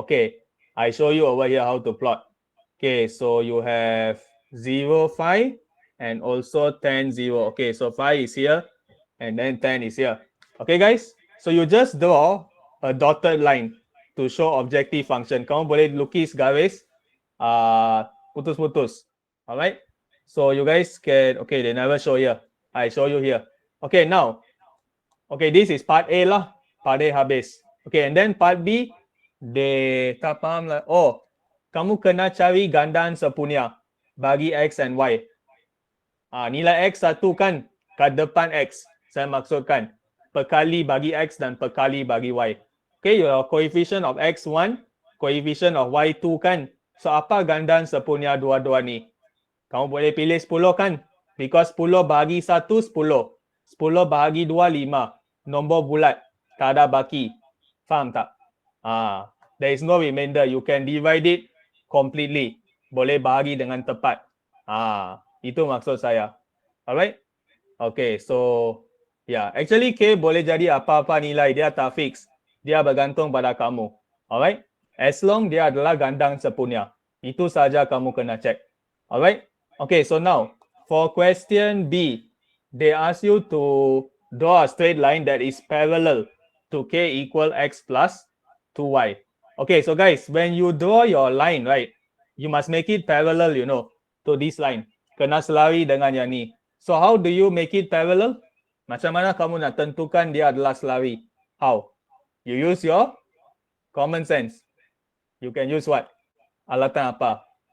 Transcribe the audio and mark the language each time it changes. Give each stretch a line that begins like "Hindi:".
English: Okay, I show you over here how to plot. Okay, so you have 0, 5 and also 10, 0. Okay, so 5 is here and then 10 is here. Okay, guys, so you just draw a dotted line to show objective function.
Malay: Kamu boleh lukis garis putus-putus.
English: All right, so you guys can, okay, they never show here. I show you here. Okay, now, okay, this is part A lah.
Malay: Part A habis.
English: Okay, and then part B, they
Malay: tak faham lah. Oh, kamu kena cari gandaan sepunya bagi X and Y. Nilai X satu kan kat depan X. Saya maksudkan perkali bagi X dan perkali bagi Y.
English: Okay, your coefficient of X 1, coefficient of Y 2 kan.
Malay: So apa gandaan sepunya dua-dua ni? Kamu boleh pilih 10 kan? Because 10 bahagi 1, 10. 10 bahagi 2, 5. Nombor bulat. Tak ada baki. Faham tak?
English: There is no remainder. You can divide it completely.
Malay: Boleh bahagi dengan tepat. Itu maksud saya.
English: Alright? Okay, so yeah, actually
Malay: K boleh jadi apa-apa nilai. Dia tak fix. Dia bergantung pada kamu.
English: Alright? As long
Malay: dia adalah gandang sepunya. Itu saja kamu kena check.
English: Alright? Okay, so now for question B, they ask you to draw a straight line that is parallel to k equal x plus 2y. Okay, so guys, when you draw your line, right, you must make it parallel, you know, to this line.
Malay: Kena selari dengan yang ni.
English: So how do you make it parallel?
Malay: Macam mana kamu nak tentukan dia adalah selari?
English: How? You use your common sense. You can use what?
Malay: Alatan apa?